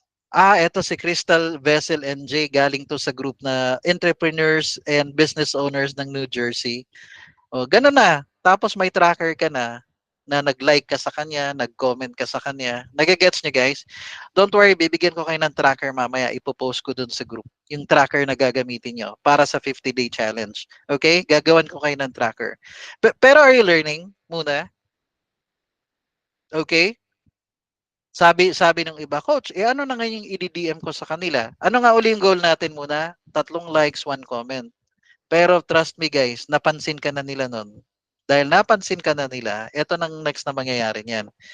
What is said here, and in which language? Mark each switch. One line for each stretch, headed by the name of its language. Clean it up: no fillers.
Filipino: Eto si Crystal Vessel NJ, galing to sa group na entrepreneurs and business owners ng New Jersey. O, ganun na. Tapos may tracker ka na nag-like ka sa kanya, nag-comment ka sa kanya. Nagagets niyo guys?
English: Don't worry,
Filipino: bibigyan ko kayo ng tracker mamaya. Ipopost ko dun sa group. Yung tracker na gagamitin nyo para sa 50-day challenge. Okay? Gagawan ko kayo ng tracker.
English: Pero are you learning muna? Okay?
Filipino: Sabi ng iba, Coach, ano na ngayon yung i-DM ko sa kanila? Ano nga uli yung goal natin muna? 3 likes, 1 comment. Pero
English: trust me guys,
Filipino: napansin ka na nila nun. Dahil napansin ka na nila, eto nang next na mangyayari niyan.